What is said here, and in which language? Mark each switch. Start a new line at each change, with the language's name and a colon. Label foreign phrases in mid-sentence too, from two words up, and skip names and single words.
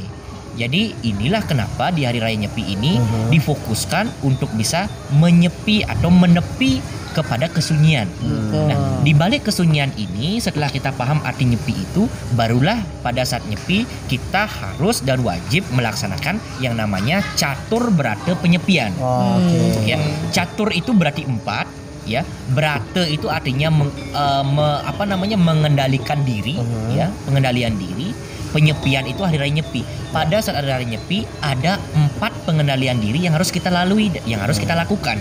Indonesian: Jadi inilah kenapa di Hari Raya Nyepi ini difokuskan untuk bisa menyepi atau menepi kepada kesunyian. Nah, di balik kesunyian ini setelah kita paham arti nyepi itu, barulah pada saat nyepi kita harus dan wajib melaksanakan yang namanya catur berata penyepian. Ya, catur itu berarti 4. Ya, berata itu artinya mengendalikan diri, ya, pengendalian diri. Penyepian itu Hari Raya Nyepi. Pada saat Hari Raya Nyepi ada 4 pengendalian diri yang harus kita lalui, yang harus kita lakukan.